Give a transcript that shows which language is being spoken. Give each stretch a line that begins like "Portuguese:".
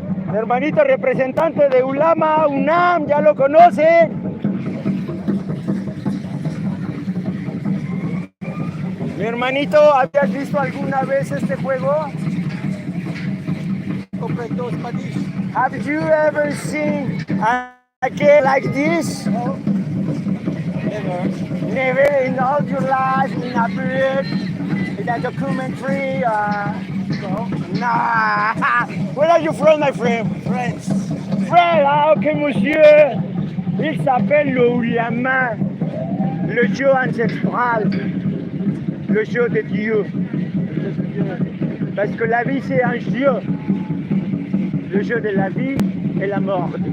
Spanish: Mi hermanito representante de Ulama, UNAM, ya lo conocen. Mi hermanito, ¿habías visto alguna vez este juego?
English: Have you ever seen a game like this? No. Never. Never in all your life, in a book, in a documentary, no. Nah. Where are you from, my friend? France. France, ah, ok, monsieur.
French: Il s'appelle le Ulama, le jeu ancestral, le jeu de Dieu. Parce que la vie, c'est un jeu. Le jeu de la vie et la mort.